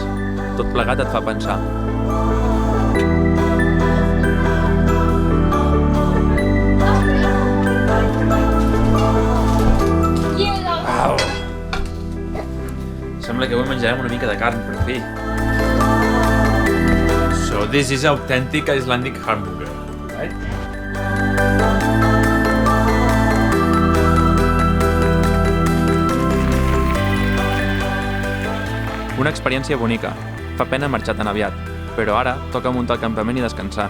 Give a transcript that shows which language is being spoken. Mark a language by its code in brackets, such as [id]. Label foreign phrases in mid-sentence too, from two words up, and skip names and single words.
[ca] Tot plegat et fa pensar. Au! Sembla que avui menjarem una mica de carn, per fi. [en] So this is authentic Icelandic hamburger, right? [ca] Una experiència bonica. Fa pena marxar tan aviat, però ara toca muntar el campament i descansar.